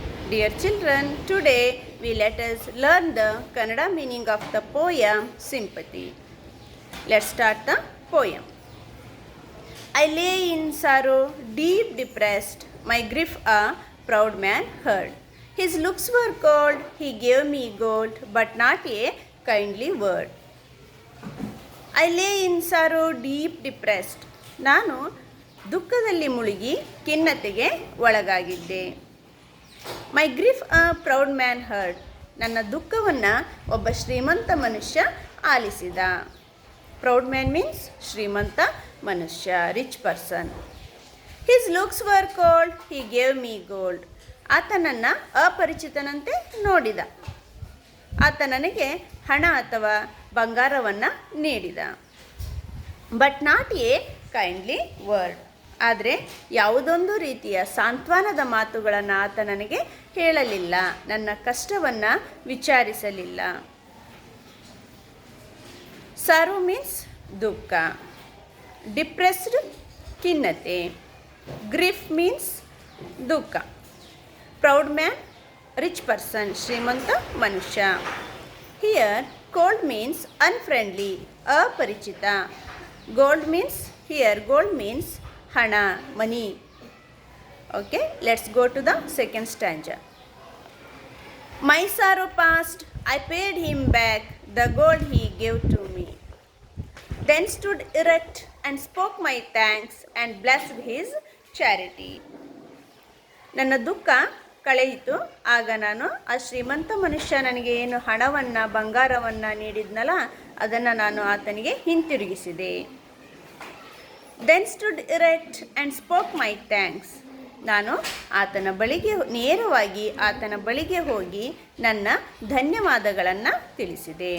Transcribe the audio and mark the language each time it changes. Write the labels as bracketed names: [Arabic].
[English] Dear children, today we let us learn the Kannada meaning of the poem Sympathy. Let's start the poem. I lay in sorrow, deep depressed, my grief a proud man heard. His looks were cold, he gave me gold, but not a kindly word. I lay in sorrow deep depressed, [Kannada] ನಾನು ದುಃಖದಲ್ಲಿ ಮುಳುಗಿ ಖಿನ್ನತೆಗೆ ಒಳಗಾಗಿದ್ದೆ. [English] my grief a proud man heard, [Kannada] ನನ್ನ ದುಃಖವನ್ನು ಒಬ್ಬ ಶ್ರೀಮಂತ ಮನುಷ್ಯ ಆಲಿಸಿದ. ಪ್ರೌಡ್ ಮ್ಯಾನ್ ಮೀನ್ಸ್ ಶ್ರೀಮಂತ ಮನುಷ್ಯ, rich person. [English] his looks were cold, he gave me gold, [Kannada] ಆತ ನನ್ನ ಅಪರಿಚಿತನಂತೆ ನೋಡಿದ. ಆತ ನನಗೆ ಹಣ ಅಥವಾ ಬಂಗಾರವನ್ನು ನೀಡಿದ. [English] but not a kindly word, [Kannada] ಆದರೆ ಯಾವುದೊಂದು ರೀತಿಯ ಸಾಂತ್ವನದ ಮಾತುಗಳನ್ನು ಆತ ನನಗೆ ಹೇಳಲಿಲ್ಲ, ನನ್ನ ಕಷ್ಟವನ್ನು ವಿಚಾರಿಸಲಿಲ್ಲ. ಸಾರೋ ಮೀನ್ಸ್ ದುಃಖ, ಡಿಪ್ರೆಸ್ಡ್ ಖಿನ್ನತೆ, ಗ್ರೀಫ್ ಮೀನ್ಸ್ ದುಃಖ, ಪ್ರೌಡ್ ಮ್ಯಾನ್ ರಿಚ್ ಪರ್ಸನ್ ಶ್ರೀಮಂತ ಮನುಷ್ಯ. [English] Here cold means unfriendly, ಅಪರಿಚಿತ. Gold means, here gold means hana, money. Okay, let's go to the second stanza. My sorrow past, I paid him back the gold he gave to me. Then stood erect and spoke my thanks and blessed his charity. [Kannada] ನನ್ನ ದುಃಖ ಕಳೆಯಿತು, ಆಗ ನಾನು ಆ ಶ್ರೀಮಂತ ಮನುಷ್ಯ ನನಗೆ ಏನು ಹಣವನ್ನು ಬಂಗಾರವನ್ನು ನೀಡಿದ್ನಲ್ಲ ಅದನ್ನು ನಾನು ಆತನಿಗೆ ಹಿಂತಿರುಗಿಸಿದೆ. [English] then stood erect and spoke my thanks, [Kannada] ನಾನು ಆತನ ಬಳಿಗೆ ನೇರವಾಗಿ ಆತನ ಬಳಿಗೆ ಹೋಗಿ ನನ್ನ ಧನ್ಯವಾದಗಳನ್ನು ತಿಳಿಸಿದೆ.